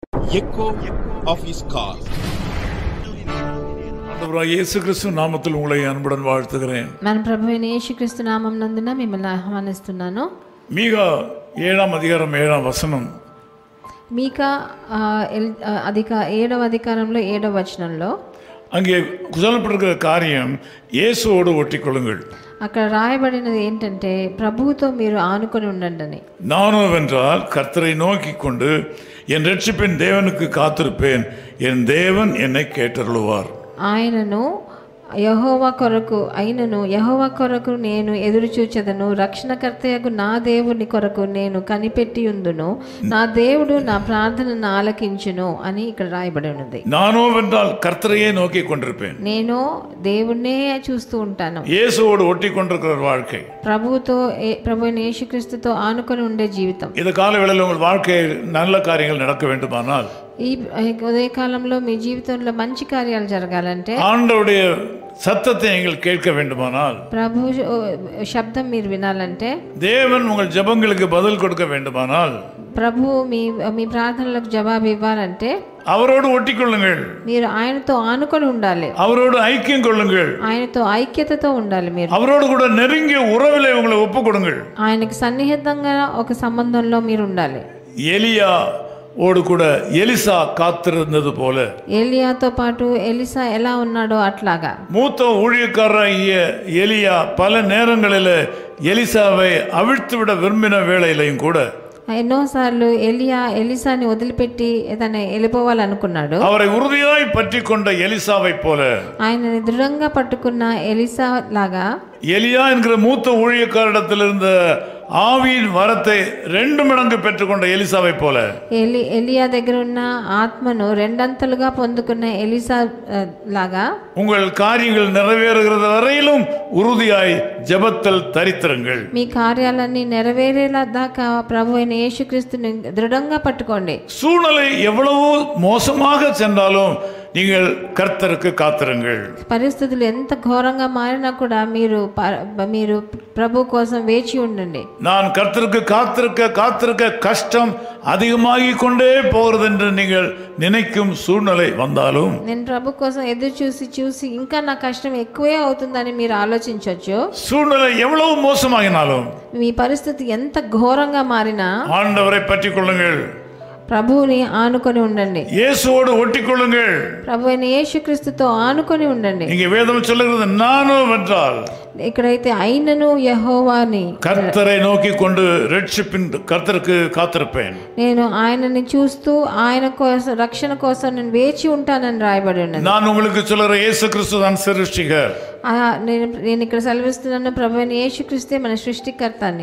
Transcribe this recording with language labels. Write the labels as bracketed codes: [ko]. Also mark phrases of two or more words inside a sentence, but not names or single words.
[en] echo of his call. [ta] இயேசு கிறிஸ்து நாமத்தில் உங்களை அன்புடன் வாழ்த்துகிறேன். [te] మన ప్రభువైన యేసుక్రీస్తు నామం నందున మిమ్మల్ని ఆహ్వానిస్తున్నాను. మీకా 7వ అధ్యాయం 7వ వచనం. మీకా 7వ అధికారంలో 7వ వచనంలో [ta] அங்கே சொல்லப்பட்டிருக்கிற காரியம் இயேசுவோடு ஒட்டிக்கொள்ளுங்கள். [te] అక్కడ రాయబడినది ఏంటంటే ప్రభువుతో మీరు ఆనుకొని ఉండండి. [ta] நானோவென்றால் கர்த்தரை நோக்கி கொண்டு என் ரட்சிப்பின் தேவனுக்கு காத்திருப்பேன், என் தேவன் என்னை கேட்டருளுவார். [te] ఆయనను యెహోవా కొరకు నేను ఎదురు చూచెదను, రక్షణకర్తయగు నా దేవుని కొరకు నేను కనిపెట్టి ఉందును, నా దేవుడు నా ప్రార్థనను ఆలకించును అని ఇక్కడ రాయబడి ఉన్నది. [ta] நானோவென்றால் கர்த்தரையே நோக்கி கொண்டிருப்பேன். [te] నేను దేవుణ్ణే చూస్తూ ఉంటాను. [ta] இயேசுவோடு ஒட்டி கொண்டிருக்கிற வாழ்க்கை, [te] ప్రభువైన యేసుక్రీస్తుతో ఆనుకొని ఉండే జీవితం. [ta] இந்த காலவேளையில் உங்கள் வாழ்க்கையில் நல்ல காரியங்கள் நடக்க வேண்டுமானால், [te] ఈ ఉదయకాలంలో మీ జీవితంలో మంచి కార్యాలు జరగాలంటే, [ta] ஆண்டவருடைய சத்தத்தை நீங்கள் கேட்க வேண்டுமானால், [te] ప్రభు శబ్దం మీరు వినాలంటే, [ta] தேவன் உங்கள் ஜெபங்களுக்கு பதில் கொடுக்க வேண்டுமானால், [te] ప్రభు మీ ప్రార్థనలకు జవాబు ఇవ్వాలంటే [ta] அவரோடு ஒட்டிக்கொள்ளுங்கள். [te] మీరు ఆయనతో ఆనుకొని ఉండాలి. [ta] அவரோடு ஐக்கியம் கொள்ளுங்கள். [te] ఆయనతో ఐక్యతతో ఉండాలి. మీరు [ta] அவரோடு கூட நெருங்கிய உறவிலே உங்களை ஒப்புக்கொடுங்கள். [te] ఆయనకి సన్నిహితంగా ఒక సంబంధంలో మీరు ఉండాలి. [ta] எலியா ஓடு கூட எலிசா காத்திருந்தது போல, [te] ఏలియాతో పాటు ఎలీసా ఎలా ఉన్నాడో అట్లాగా [ta] மூத்த ஊழியக்காரராகிய எலியா பல நேரங்களில் எலிசாவை அவிழ்த்துவிட விரும்பின வேளையிலையும் கூட [te] ఎన్నోసార్లు ఎలీసాని వదిలిపెట్టి ఏదైనా వెళ్ళిపోవాలనుకున్నాడు. [ta] அவரை உறுதியாய் பற்றி கொண்ட எலிசாவை போல, [te] ఆయనని దృఢంగా పట్టుకున్న ఎలీసా లాగా, [ta] எலியா என்கிற மூத்த ஊழியக்காரிடத்தில் இருந்த ஆவியின் வரத்தை 2 மடங்கு பெற்றுக்கொண்ட எலிசாவை போல, [te] ఎలియా దగ్గర ఉన్న ఆత్మను రెండంతలుగా పొందుకున్న ఎలీసా లాగా [ta] உங்கள் காரியங்கள் நிறைவேறுகிறது வரையிலும் உறுதியாய் ஜெபத்தில் தரித்திருங்கள். [te] మీ కార్యాలన్నీ నెరవేరేలా దాకా ప్రభువైన యేసుక్రీస్తుని దృఢంగా పట్టుకోండి. [ta] சூழ்நிலை எவ்வளவு மோசமாக சென்றாலும் நீங்கள் கர்த்தருக்கு காத்திருங்கள். [te] పరిస్థితులు ఎంత ఘోరంగా మారినా కూడా మీరు ప్రభు కోసం వేచి ఉండండి. [ta] நான் கர்த்தருக்கு காத்திருக்க கஷ்டம் அதிகமாகி கொண்டே போகிறது என்று நீங்கள் நினைக்கும் சூழ்நிலை வந்தாலும், [te] నేను ప్రభు కోసం ఎదురు చూసి ఇంకా నా కష్టం ఎక్కువే అవుతుందని మీరు ఆలోచించవచ్చు. [ta] சூழ்நிலை எவ்வளவு மோசமாகினாலும் [te] మీ పరిస్థితి ఎంత ఘోరంగా మారినా [ta] ஆண்டவரை பற்றி கொள்ளுங்கள். [te] ప్రభువుని ఆనుకొని ఉండండి. [ta] இயேசுவோடு ஒட்டிக்கொள்ளுங்கள். [te] ప్రభువైన యేసుక్రీస్తుతో ఆనుకొని ఉండండి. [ta] இங்கே வேதம் சொல்லுகிறது நானும் வென்றால், [te] ఇక్కడైతే అయినను యెహోవాని [ta] கர்த்தரை நோக்கி கொண்டு ரட்சிப்பின் கர்த்தருக்கு காத்திருப்பேன். [te] నేను ఆయనని చూస్తూ ఆయన కోసం రక్షణ కోసం నేను వేచి ఉంటానని రాయబడి ఉన్నది. [ta] நான் உங்களுக்கு சொல்லுற இயேசு கிறிஸ்து தான் சிருஷ்டிகர். [te] నేను ఇక్కడ సెలవిస్తున్నాను, ప్రభువైన యేసుక్రీస్తే మన సృష్టికర్త అని.